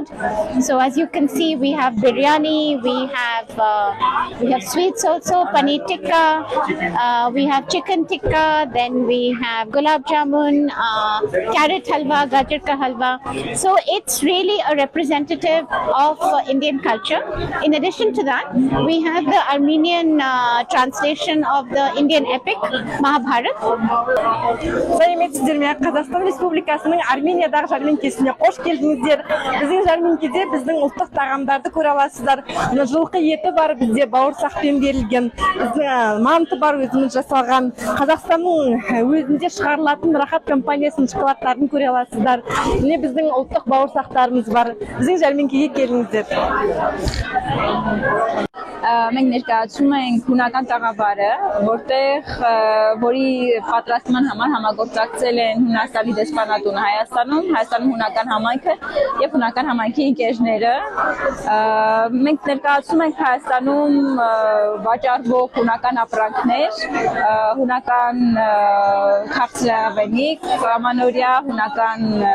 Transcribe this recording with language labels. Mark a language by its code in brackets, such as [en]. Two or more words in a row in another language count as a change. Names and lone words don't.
[en] So as you can see, we have biryani, we have sweets also, [hi] paneer tikka, [en] we have chicken tikka, then we have [hi] gulab jamun, [en] carrot halwa, [hi] gajar ka halwa. [en] So it's really a representative of Indian culture. In addition to that, we have the Armenian translation of the Indian epic Mahabharat. [kk] Қазақстан Республикасының Армениядағы жәрмеңкесіне қош келдіңіздер. Біздің жәрмеңкеде біздің ұлттық тағамдарды көре аласыздар. Жылқы еті бар, бізде бауырсақпен берілген, біздің манты бар, өзіміз жасалған. Қазақстанның өзінде шығарылатын Рахат компаниясының шоколадтарын көре аласыздар. Міне біздің ұлттық бауырсақтарымыз бар. Біздің жәрмеңкеге келіңіздер. [hy] Մենք ներկայացնում ենք հունական տաղավարը, որի պատրաստման համար համագործակցել են Հունաստանի դեսպանատունը Հայաստանում հունական համայնքը եւ հունական համայնքի ընկերները։ Մենք ներկայացնում ենք Հայաստանում վաճառվող հունական ապրանքներ, հունական քաղցրավենիք, ամանորյա հունական